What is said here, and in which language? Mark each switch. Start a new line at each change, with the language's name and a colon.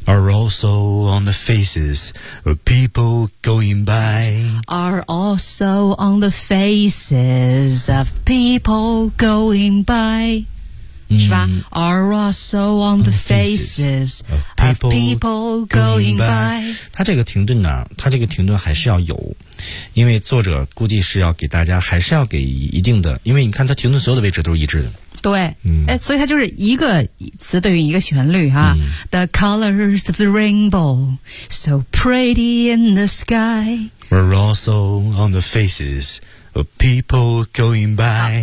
English: Are also on the faces of people going by. Are also on the faces of people going by.
Chinese: 是吧、 mm,
English: Are also on the faces of people going by。
Chinese: 他这个停顿呢，他这个停顿还是要有，因为作者估计是要给大家还是要给一定的，因为你看他停顿所有的位置都是一致的，对、嗯、所以他就是一个词对于一个旋律哈、啊嗯。
English: The colors of the rainbow so pretty in the sky Are also on the faces of people going by。